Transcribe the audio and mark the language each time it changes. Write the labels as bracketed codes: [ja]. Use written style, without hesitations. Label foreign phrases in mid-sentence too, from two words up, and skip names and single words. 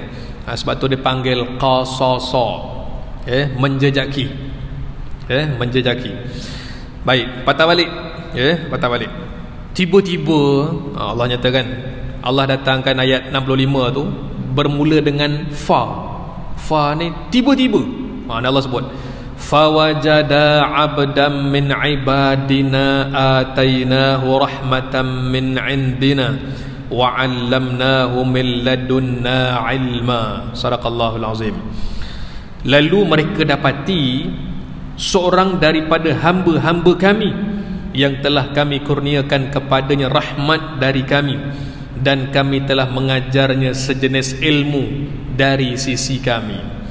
[ms] Sebab tu dipanggil qasasa, menjejaki, menjejaki. Baik, patah balik, patah balik. Tiba-tiba Allah nyatakan, Allah datangkan ayat 65 tu bermula dengan fa. Fa ni tiba-tiba. Allah sebut [ar] فوجدا عبدا من عبادنا آتيناه رحمة من عندنا وعلمناه من لدنا علما. صدق الله العظيم. [ms] Lalu mereka dapati seorang daripada hamba-hamba kami yang telah kami kurniakan kepadanya rahmat dari kami, dan kami telah mengajarnya sejenis ilmu dari sisi kami.